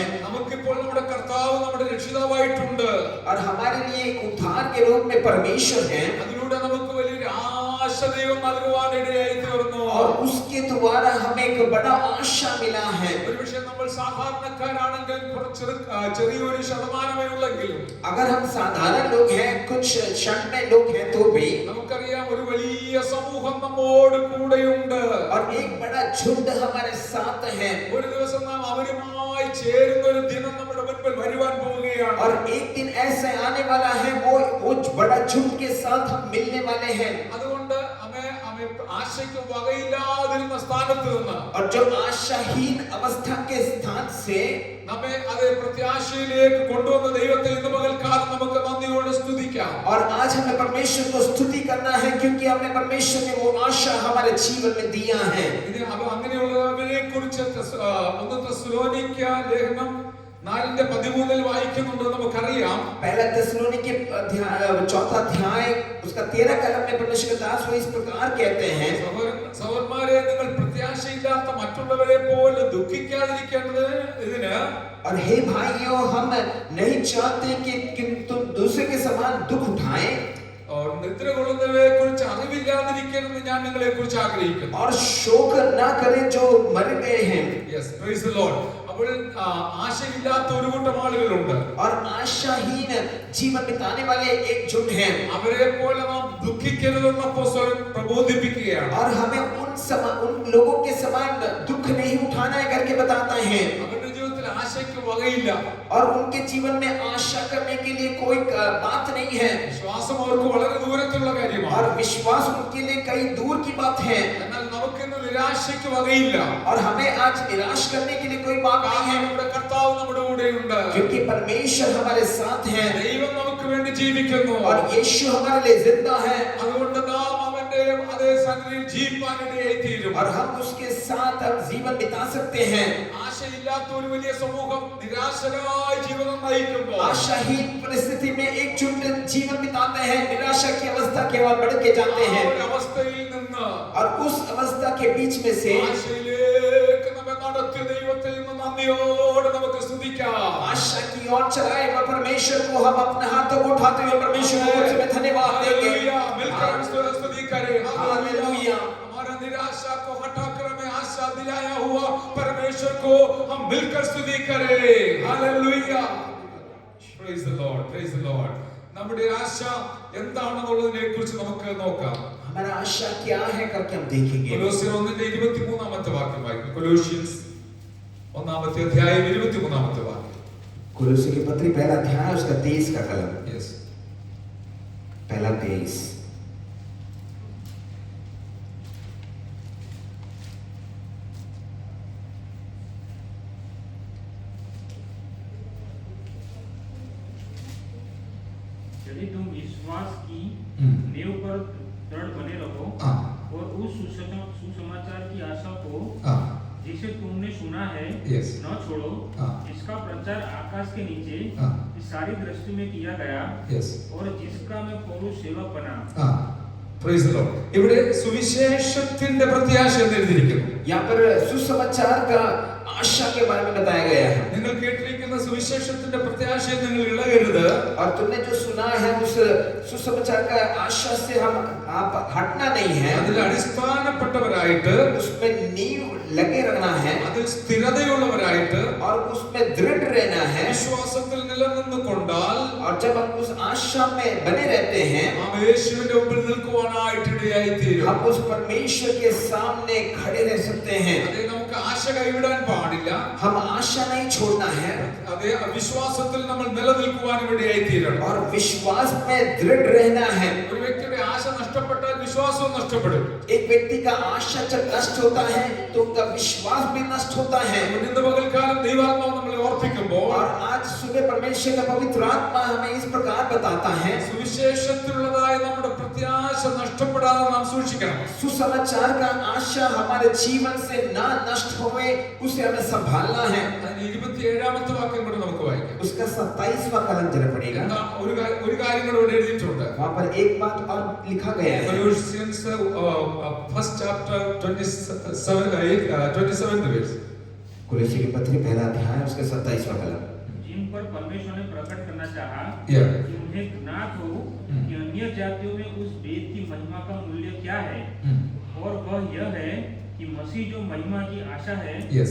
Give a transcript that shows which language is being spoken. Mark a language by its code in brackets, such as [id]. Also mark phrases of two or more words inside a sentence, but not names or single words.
[ml] നമുക്കിപ്പോൾ നമ്മുടെ കർത്താവ് നമ്മുടെ രക്ഷിതാവായിട്ടുണ്ട്. [hi] और हमारे लिए एक उद्धार के रूप में परमेश्वर है. [ml] അതിലൂടെ നമുക്ക് വലിയൊരു ആശ ദൈവം നൽകുവാനിടയായി തീർന്നു. [hi] और उसके द्वारा हमें एक बड़ा आशा मिला है. [ml] ഒരുപക്ഷേ നമ്മൾ സാധാരണക്കാരാണെങ്കിൽ ചെറിയൊരു ശതമാനമേ ഉള്ളെങ്കിലും [hi] अगर हम साधारण लोग हैं, कुछ क्षण में लोग हैं तो भी [ml] നമുക്കറിയാം ഒരു വലിയ സമൂഹം നമ്മോട് കൂടെയുണ്ട്. [hi] और एक बड़ा झुंड हमारे साथ है. [ml] ഒരു ദിവസം നാം അവരുമായി ചേരുന്ന ഒരു ദിനം നമ്മുടെ മുൻപിൽ വരുവാൻ പോവുകയാണ്. [hi] और एक दिन ऐसे आने वाला है वो बड़ा झुंड के साथ हम मिलने वाले हैं. [ml] അതുകൊണ്ട് ആശയ്ക്ക് വകയില്ലാതിരുന്ന സ്ഥാനത്ത് നിന്ന് [hi] और जो आशाहीन अवस्था के स्थान से [ml] നമ്മെ അതേ പ്രത്യാശയിലേക്ക് കൊണ്ടുവന്ന ദൈവത്തെ ഇന്ന് പകൽക്കാലം നമുക്ക് നന്ദിയോടെ സ്തുതിക്കാം. [hi] और आज हमें परमेश्वर को स्तुति करना है क्योंकि हमने परमेश्वर ने वो आशा हमारे जीवन में दिया है. [ml] ഇത് അങ്ങനെയുള്ളവരെ കുറിച്ച് 1 തെസ്സലോനിക്ക ലേഖനം 4:13 വായിക്കുന്നുണ്ട്. നമുക്കറിയാം [hi] पहला തെസ്സലോനിക്ക 4 अध्याय उसका 13 कलम में परमेश्वर का दास वो इस प्रकार कहते हैं [ml] സഹോദരന്മാരെ, നിങ്ങൾ പ്രത്യാശയില്ലാത്ത മറ്റുള്ളവരെ പോലെ ദുഃഖിക്കാതിരിക്കേണ്ടത് ഇതിന് [hi] और हे भाइयों हम नहीं चाहते कि तुम दूसरे के समान दुख उठाएं. [ml] നിദ്ര കൊള്ളുന്നവരെ കുറിച്ച് അറിവില്ലാതിരിക്കണമെന്ന് ഞാൻ നിങ്ങളെ കുറിച്ച് ആഗ്രഹിക്കുന്നു. [hi] और शोक ना करें जो मर गए हैं. [en] Yes, praise the Lord. [ml] അപ്പോൾ ആശയില്ലാത്ത ഒരു കൂട്ടം ആളുകളുണ്ട്. [hi] और आशाहीन जीवन बिताने वाले एक झुंड हैं. [ml] അവരെ പോലെ നാം ദുഃഖിക്കരുതെന്ന് അപ്പോസ്തലൻ പ്രബോധിപ്പിക്കുകയാണ്. [hi] और हमें उन लोगों के समान दुख नहीं उठाना है करके बताता है. [ml] അവരുടെ ജീവിതത്തിൽ ആശയ്ക്ക് വകയില്ല. [hi] और उनके जीवन में आशा करने के लिए कोई बात नहीं है. [ml] വിശ്വാസം അവർക്ക് വളരെ ദൂരത്തുള്ള കാര്യമാണ്. [hi] और विश्वास उनके लिए कई दूर की बात है. [ml] എന്നാൽ നമുക്കിന്ന് നിരാശയ്ക്ക് വകയില്ല. [hi] और हमें आज निराश करने के लिए कोई बात नहीं है [ml] നമ്മുടെ കർത്താവ് നമ്മുടെ കൂടെയുണ്ട്. [hi] क्योंकि परमेश्वर हमारे साथ है. [ml] ദൈവം നമുക്ക് വേണ്ടി ജീവിക്കുന്നു. [hi] और यीशु हमारे लिए जिंदा है. [ml] അതുകൊണ്ട് നാം അവന്റെ അതേ സന്നിധിയിൽ ജീവിക്കാനിടയായി തീരും. [hi] और हम उसके साथ अब जीवन बिता सकते हैं. [ml] ആശയില്ലാത്ത ഒരു വലിയ സമൂഹം നിരാശരായ ജീവിതം നയിക്കുമ്പോൾ [hi] आशाहीन परिस्थिति में एक झुंड जीवन बिताते हैं, निराशा की अवस्था के ओर बढ़ के जाते हैं. [ml] അവസ്ഥയിൽ നിന്ന് [hi] और उस अवस्था के बीच में से [ml] ആശയിലേക്ക് നമ്മെ നടത്തിയ ദൈവത്തെ ഇന്ന് നന്ദിയോടെ നമുക്ക് സ്തുതിക്കാം. [hi] आशा की ओर चलाए हुए परमेश्वर को हम अपने हाथों को उठाते हुए परमेश्वर को में धन्यवाद देंगे. हालेलुया. मिलकर हम स्तुति करें. हालेलुया. हमारा निराशा को हटाकर हमें आशा दिलाया हुआ परमेश्वर को हम मिलकर स्तुति करें। हालेलुया, [en] praise the Lord, praise the Lord. [ml] നമ്മുടെ ആശ എന്താണെന്നുള്ളതിനെ കുറിച്ച് നമുക്ക് നോക്കാം. [hi] हमारा आशा क्या है करके हम देखेंगे। [ml] കൊലോസ്യർ 1:23 വാക്യം വായിക്കും. കൊലോഷ്യൻസ് 1-23 വാക്യം. [hi] कुलुस्सी की पत्री पहला अध्याय उसका 23 का कलम। [en] Yes. [hi] पहला 23। यदि तुम विश्वास की नींव पर दृढ़ बने रहो और उस सुसमाचार की आशा को जिसे तुमने सुना है न छोड़ो, जिसका प्रचार आकाश के नीचे इस सारी दृष्टि में किया गया और जिसका मैं पौलुस सेवक बना। [en] Praise the Lord. [ml] ഇവിടെ സുവിശേഷത്തിന്റെ പ്രത്യാശ എന്ന് എഴുതിയിരിക്കുന്നു. [hi] यहाँ पर सुसमाचार का आशा के बारे में बताया गया है। [ml] നിങ്ങൾ കേട്ടിരിക്കുന്ന സുവിശേഷത്തിന്റെ പ്രത്യാശയെ നിങ്ങൾ ഇളകരുത്. [hi] और तुमने जो सुना है उस सुसमाचार का आशा से हम आप हटना नहीं है। [ml] അതിൽ അടിസ്ഥാനപ്പെട്ടവരായിട്ട്, [hi] उसमें नींव लगे रहना है, [ml] അതിൽ സ്ഥിരതയുള്ളവരായിട്ട്, [hi] और उसमें दृढ़ रहना है। [ml] വിശ്വാസത്തിൽ നിലനിന്നുകൊണ്ടാൽ, [hi] और जब हम उस आशा में बने रहते हैं, [ml] നാം യേശുവിന്റെ മുമ്പിൽ നിൽക്കുവാനായിട്ട് ഇടയായിത്തീരും. [hi] हम उस परमेश्वर के सामने खड़े रह सकते हैं। [ml] അതേ, നമുക്ക് ആശ കൈവിടാൻ പാടില്ല. [hi] हम आशा नहीं छोड़ना है, [ml] അതേ, വിശ്വാസത്തിൽ നമ്മൾ നിലനിൽക്കുവാനും ഇടയായിത്തീരണം. [hi] और विश्वास में दृढ़ रहना है। [ml] ഒരു വ്യക്തിയുടെ ആശ നഷ്ടപ്പെട്ടാൽ വിശ്വാസവും നഷ്ടപ്പെടും. [hi] एक व्यक्ति का आशा जब नष्ट होता है तो उनका विश्वास भी नष्ट होता है। [ml] ഇന്ന് പകൽക്കാലം ദൈവാത്മാവ് നമ്മളെ ഓർപ്പിക്കുമ്പോൾ, [hi] और आज सुबह परमेश्वर का पवित्र आत्मा हमें इस प्रकार बताता है, [ml] സുവിശേഷത്തിലുള്ളതായ നമ്മുടെ പ്രത്യാശ നഷ്ടപ്പെടാതെ നാം സൂക്ഷിക്കണം. [hi] सुसमाचार का आशा हमारे जीवन से ना नष्ट होवे, उसे हमें संभालना है। [ml] അതിന് 27 വാക്യം കൂടെ നമുക്ക് വായിക്കാം. [hi] उसका 27वां कलम जरा पड़ेगा। [ml] എന്താ ഒരു കാര്യം കൂടെ ഇവിടെ എഴുതിയിട്ടുണ്ട്. [hi] वहां पर एक बात और लिखा गया है। [en] Colossians first chapter 27th verse. [hi] कुलुस्सी की पत्री पहला अध्याय उसका 27वां कलम। जिन पर परमेश्वर ने प्रकट करना चाहा [en] Yeah. [hi] कि उन्हें ज्ञात हो कि अन्य जातियों में उस वेद की महिमा का मूल्य क्या है, और वह यह है कि मसीह जो महिमा की आशा है [en] Yes.